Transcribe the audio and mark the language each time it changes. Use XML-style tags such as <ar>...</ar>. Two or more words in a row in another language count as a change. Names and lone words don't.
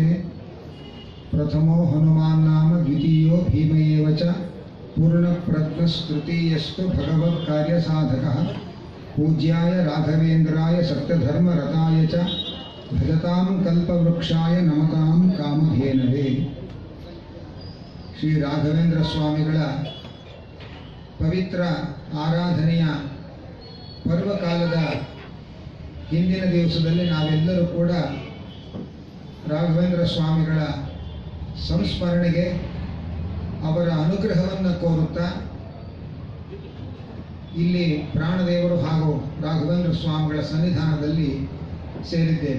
<sa>प्रथमो हनुमान् नाम द्वितीयो भीम एव च पूर्णप्रज्ञस्तृतीयस्तु भगवत् कार्यसाधकः पूज्याय राघवेन्द्राय सत्यधर्मरताय च भजतां कल्पवृक्षाय नमतां कामधेनवे.</sa> <kn>ಶ್ರೀ ರಾಘವೇಂದ್ರ ಸ್ವಾಮಿಗಳ ಪವಿತ್ರ ಆರಾಧನೆಯ ಪರ್ವಕಾಲದ ಹಿಂದಿನ ದಿವಸದಲ್ಲಿ ನಾವೆಲ್ಲರೂ ಕೂಡ ರಾಘವೇಂದ್ರ ಸ್ವಾಮಿಗಳ ಸಂಸ್ಮರಣೆಗೆ ಅವರ ಅನುಗ್ರಹವನ್ನು ಕೋರುತ್ತಾ ಇಲ್ಲಿ ಪ್ರಾಣದೇವರು ಹಾಗೂ ರಾಘವೇಂದ್ರ ಸ್ವಾಮಿಗಳ ಸನ್ನಿಧಾನದಲ್ಲಿ ಸೇರಿದ್ದೇವೆ.</kn>